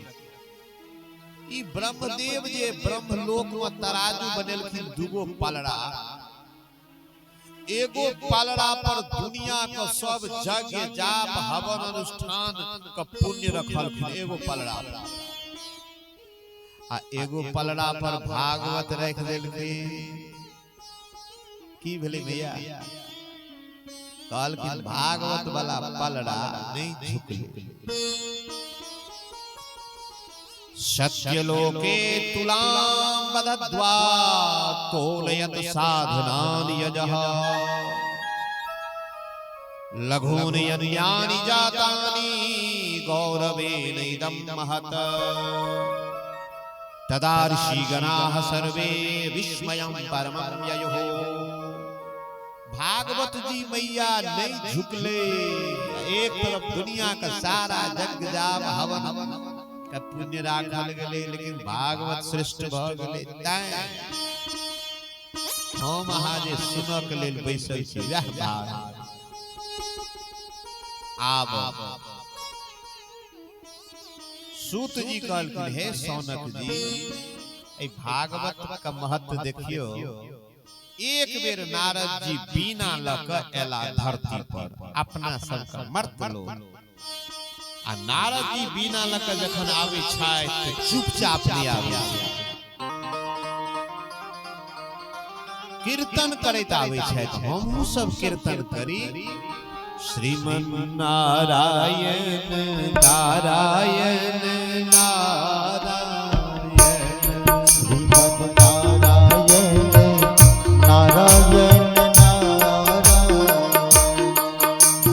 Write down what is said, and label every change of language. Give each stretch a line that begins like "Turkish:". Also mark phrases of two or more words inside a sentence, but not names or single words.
Maithili: ई ब्रह्मदेव जे ब्रह्मलोक में तराजू बनेलखिन दूगो पलड़ा, एगो पलड़ा पर दुनिया का सब यज्ञ जाप हवन अनुष्ठान का पुण्य रखलखिन एगो पलड़ा, आ एगो पलड़ा पर भागवत रख देलखिन। की भेलै भैया, कहलखिन भागवत वाला पलड़ा नहीं झुकले।
Sanskrit: सत्यलोके तुलां बदध्वा तोलयत साधनानि यजः, लघूनि यज्ञानि जातानि गौरवेन इदं महत्, तदा ऋषिगणाः सर्वे विस्मयं परमं ययुः।
Maithili: भागवत जी मैया नहीं झुकले, एक तरफ दुनिया का सारा जग जाप हवन का पुण्य राखल गेले, लेकिन भागवत श्रेष्ठ भ गेले। तैं हम अहाँ जे सुनक लेल बैसल छी, वह भाग आब सूत जी कहलखिन, हे सौनक जी, ए भागवत का महत्व देखियो। एक बेर नारद जी बीना लक एला धरती पर, अपना सबका मर्त लोग आ नारद जी बिना लक जखन आवे छाय तो चुपचाप नहीं आवे कीर्तन करैत आवे छथि हमहु सब कीर्तन करी श्रीमन नारायण नारायण नारायण श्रीमन नारायण नारायण नारायण